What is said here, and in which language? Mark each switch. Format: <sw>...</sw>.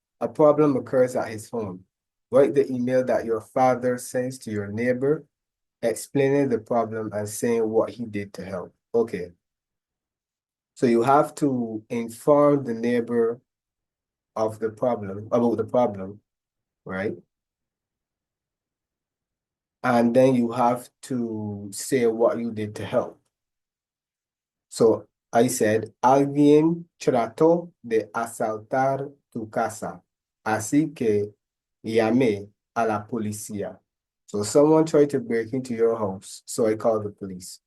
<en>A problem occurs at his home. Write the email that your father sends to your neighbor, explaining the problem and saying what he did to help. Okay. So you have to inform the neighbor of the problem, about the problem, right? And then you have to say what you did to help. So I said,</en> <es>alguien trató de asaltar tu casa, así que llamé a la policía.</es> <en>So someone tried to break into your house, so I called the police.</en>